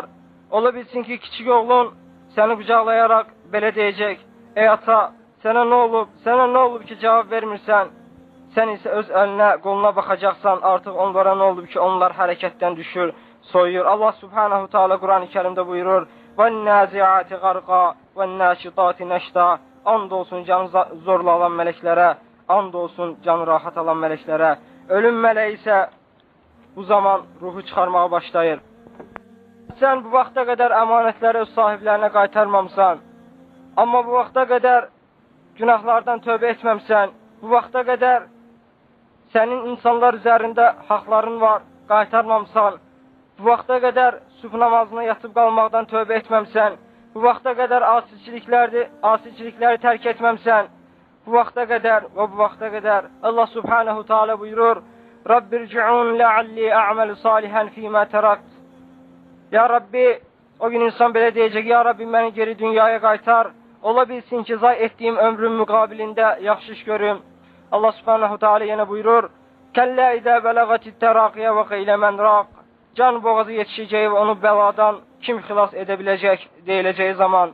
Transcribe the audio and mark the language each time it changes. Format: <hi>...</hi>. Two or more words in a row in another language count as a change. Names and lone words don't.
<az>Ola bilsin ki, kiçik oğlun səni qucaqlayaraq belə deyəcək: Ey ata, sənə nə olub? Sənə nə olub ki, cavab vermirsən? Sən isə öz əlinə, qoluna baxacaqsan, artıq onlara nə olub ki, onlar hərəkətdən düşür, soyuyur. Allah</az> <ar>سبحانه تعالى</ar> <az>Quran-ı Kərimdə buyurur:</az> <ar>وَالنَّازِعَاتِ غَرْقَا وَالنَّاشِطَاتِ نَشْطَا.</ar> <az>And olsun canı zorla alan mələklərə, and olsun canı rahat alan mələklərə. Ölüm mələyi isə bu zaman ruhu çıxarmağa başlayır. Sən bu vaxta qədər əmanətləri öz sahiblərinə qaytarmamısan, amma bu vaxta qədər günahlardan tövbə etməmsən, bu vaxta qədər sənin insanlar üzərində haqların var, qaytarmamsan, bu vaxta qədər sübh namazına yatıb qalmaqdan tövbə etməmsən, bu vaxta qədər asicilikləri tərk etməmsən, bu vaxta qədər və bu vaxta qədər Allah</az> <ar>سبحانه تعالى</ar> <az>buyurur:</az> <ar>رب ارجعون لعلي أعمل صالحا فيما تركت. يا ربي,</ar> <az>o gün insan belə deyəcək:</az> <ar>يا ربي,</ar> <az>məni geri dünyaya qaytar. Ola bilsin ki, zay etdiyim ömrün müqabilində yaxşı iş görüm. Allah</az> <ar>سبحانه تعالى</ar> <az>yenə buyurur:</az> <ar>كلا إذا بلغت التراقي وقيل من راق.</ar> <az>Can boğazı yetişəcəyi və onu bəladan kim xilas edə biləcək deyiləcəyi zaman.</az>